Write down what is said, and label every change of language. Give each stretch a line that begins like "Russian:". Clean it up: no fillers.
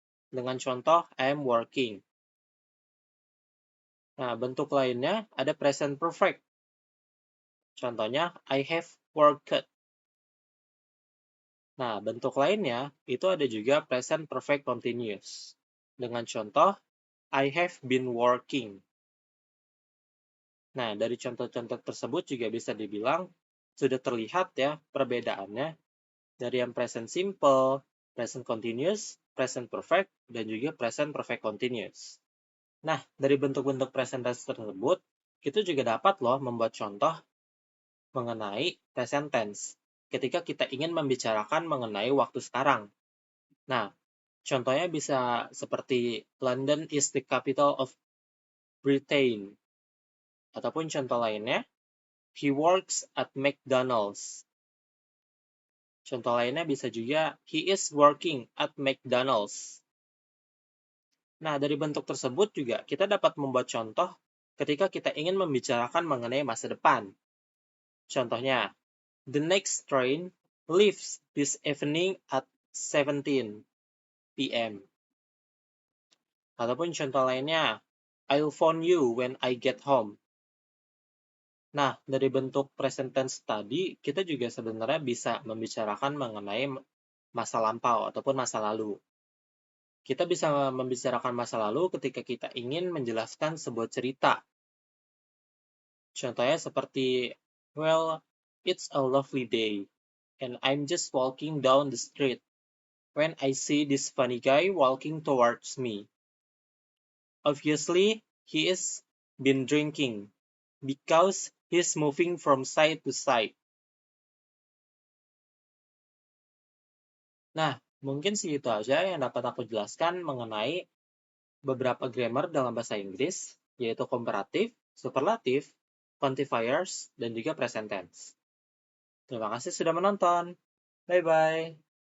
Indonesian: Dengan contoh
English: I am working.
Indonesian: Nah, bentuk lainnya ada present perfect. Contohnya
English: I have worked.
Indonesian: Nah, bentuk lainnya itu ada juga present perfect continuous. Dengan contoh
English: I have been working.
Indonesian: Nah, dari contoh-contoh tersebut juga bisa dibilang sudah terlihat ya perbedaannya dari yang present simple, present continuous, present perfect, dan juga present perfect continuous. Nah, dari bentuk-bentuk present tense tersebut, kita juga dapat loh membuat contoh mengenai present tense ketika kita ingin membicarakan mengenai waktu sekarang. Nah, contohnya bisa seperti
English: London is the capital of Britain.
Indonesian: Ataupun contoh lainnya,
English: he works at McDonald's.
Indonesian: Contoh lainnya bisa juga,
English: he is working at McDonald's.
Indonesian: Nah, dari bentuk tersebut juga kita dapat membuat contoh ketika kita ingin membicarakan mengenai masa depan. Contohnya,
English: the next train leaves this evening at 17 p.m.
Indonesian: Ataupun contoh lainnya,
English: I'll phone you when I get home.
Indonesian: Nah, dari bentuk present tense tadi, kita juga sebenarnya bisa membicarakan mengenai masa lampau ataupun masa lalu. Kita bisa membicarakan masa lalu ketika kita ingin menjelaskan sebuah cerita. Contohnya seperti,
English: well, it's a lovely day, and I'm just walking down the street when I see this funny guy walking towards me. Obviously, he is been drinking, because he's moving from side to side.
Indonesian: Nah, mungkin segitu aja yang dapat aku jelaskan mengenai beberapa grammar dalam bahasa Inggris, yaitu komparatif, superlatif, quantifiers, dan juga present tense. Terima kasih sudah menonton. Bye-bye.